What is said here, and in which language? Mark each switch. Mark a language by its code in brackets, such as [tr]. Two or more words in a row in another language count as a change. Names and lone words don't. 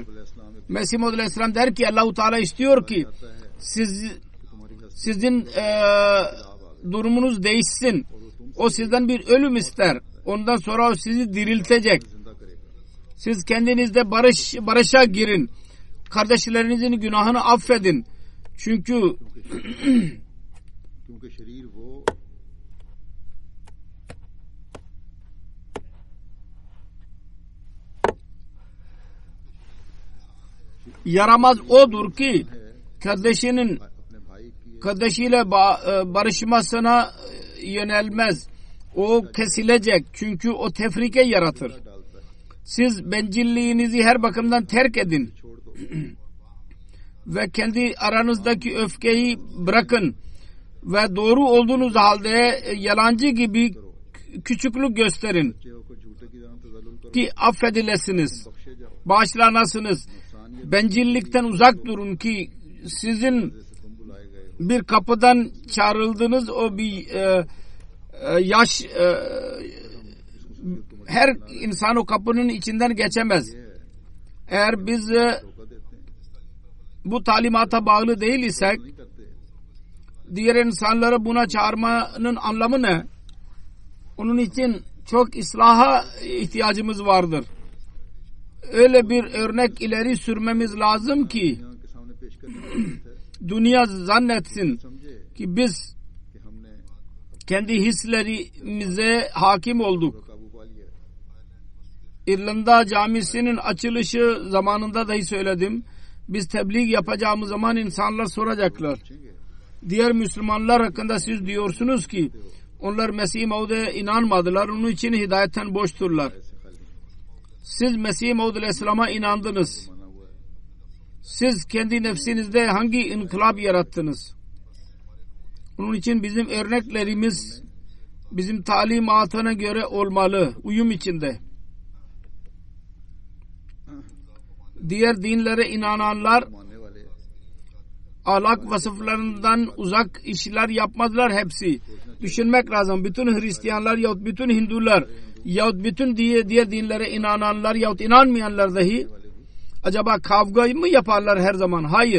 [tr] Mesih Aleyhisselam der ki Allah-u Teala istiyor ki sizin durumunuz değişsin. O sizden bir ölüm ister. Ondan sonra o sizi diriltecek. Siz kendinizde barışa girin. Kardeşlerinizin günahını affedin. Çünkü [ur] کیونکہ شریر وہ [tr] yaramaz odur ki kardeşinin [ur] اپنے بھائی کی [tr] kardeşiyle barışmasına yönelmez. O kesilecek. Çünkü o tefrike yaratır. [ur] ڈالتا ہے, [tr] Siz bencilliğinizi her bakımdan terk edin. [ur] چھوڑ دو. [tr] Ve kendi aranızdaki öfkeyi bırakın. Ve doğru olduğunuz halde yalancı gibi küçüklük gösterin. [ur] بچے کو جھوٹے کی طرح تذلل کرو, [tr] Ki affedilesiniz. [ur] بخشے جاؤ. [tr] Bağışlanasınız. इंसानियत Bencillikten uzak durun ki sizin [ur] سے تم بلائے گئے ہو. [tr] bir kapıdan çağrıldınız, o bir yaş her insan o kapının içinden geçemez. Eğer biz [ur] دھوکا دیتے ہیں, [tr] bu talimata bağlı değil isek [ur] نہیں کرتے. [tr] diğer insanları buna çağırmanın anlamı ne? Onun için çok islaha ihtiyacımız vardır. Öyle bir örnek ileri sürmemiz lazım ki [ur] یہاں کے سامنے پیش کرنے ہے, [tr] dünya zannetsin समझे ki biz [ur] کہ ہم نے [tr] kendi hislerimize hakim olduk. [ur] قابو پا لیا. [tr] İrlanda camisinin açılışı zamanında dahi söyledim. Biz tebliğ yapacağımız zaman insanlar soracaklar. Diğer Müslümanlar hakkında siz diyorsunuz ki onlar Mesih Maud'e inanmadılar. Onun için hidayetten boşturlar. Siz Mesih Maud Aleyhisselam'a inandınız. Siz kendi nefsinizde hangi inkılap yarattınız? Onun için bizim örneklerimiz bizim talimatına göre olmalı. Uyum içinde. Diğer dinlere inananlar [ur] ماننے والے [tr] ahlak vasıflarından uzak işler yapmadılar hepsi. Düşünmek lazım. Bütün Hristiyanlar yahut bütün Hindular yahut bütün diğer dinlere inananlar yahut inanmayanlar dahi acaba kavga mı yaparlar her zaman? Hayır.